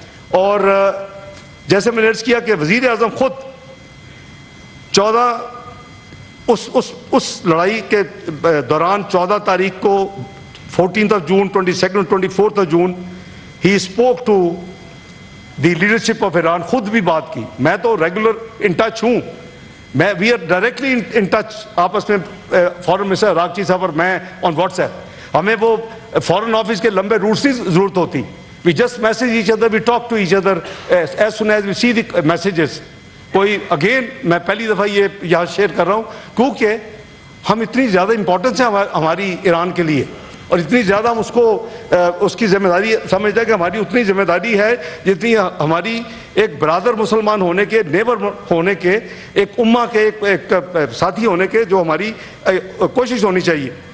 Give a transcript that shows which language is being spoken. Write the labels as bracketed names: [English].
[Urdu] اور جیسے میں نے عرض کیا کہ وزیر اعظم خود 14 اس لڑائی کے دوران 14 تاریخ کو [English] 14th of June, 22nd, 24th of June, he spoke to the leadership of Iran. [Urdu] خود بھی بات کی. میں تو ریگولر ان ٹچ ہوں, [English] we are directly in touch [Urdu] آپس میں, فارن منسٹر راکچی صاحب اور میں آن واٹس ایپ. ہمیں وہ فارن آفس کے لمبے روٹس کی ضرورت ہوتی. [English] We just message each other, we talk to each other as soon as we see the messages. [Urdu] کوئی اگین میں پہلی دفعہ یہ یہاں شیئر کر رہا ہوں کیونکہ ہم اتنی زیادہ امپورٹنس ہے ہماری ایران کے لیے, اور اتنی زیادہ ہم اس کو اس کی ذمہ داری سمجھتے ہیں کہ ہماری اتنی ذمہ داری ہے جتنی ہماری ایک برادر مسلمان ہونے کے, نیبر ہونے کے, ایک امہ کے, ایک ساتھی ہونے کے, جو ہماری کوشش ہونی چاہیے.